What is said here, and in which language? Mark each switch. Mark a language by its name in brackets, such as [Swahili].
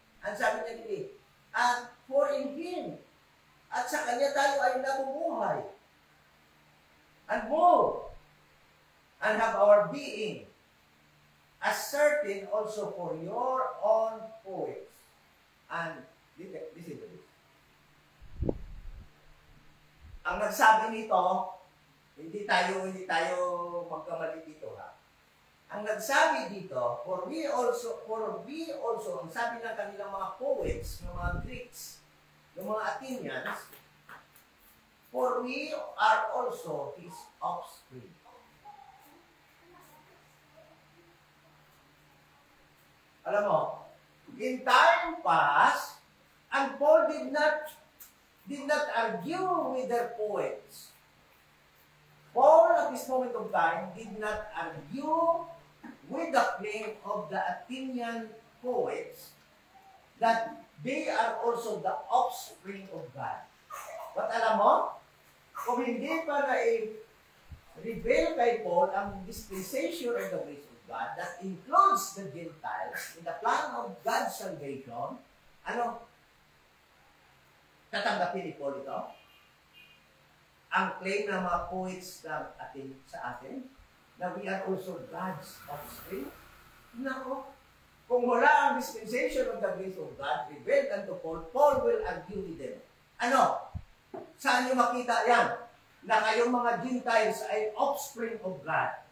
[English] And [Filipino] sabi niya dito, [English] and for in Him, [Filipino] at sa Kanya tayo ay nabubuhay [English] and move and have our being, as certain also for your own poets. And listen to this. [Filipino] Ang nagsabi nito, hindi tayo magkamali dito ha. Ang nagsabi dito, [English] for we also, [Filipino] ang sabi ng kanilang mga poets, ng mga Greeks, ng mga Athenians, [English] for we are also His offspring. [Filipino] Alam mo, [English] in time past, and Paul did not argue with their poets. Paul, at this moment of time, did not argue with the claim of the Athenian poets that they are also the offspring of God. But [Filipino] alam mo, kung hindi pa na-reveal kay Paul ang [English] dispensation of the grace of God that includes the Gentiles in the plan of God's salvation, [Filipino] tatanggapin ni Paul ito? Ang claim ng mga poets sa atin, na [English] we are also God's offspring. [Filipino] Nako, kung wala ang [English] dispensation of the grace of God revealed unto Paul, Paul will argue with them. [Filipino] Saan nyo makita yan? Na kayong mga Gentiles ay [English] offspring of God.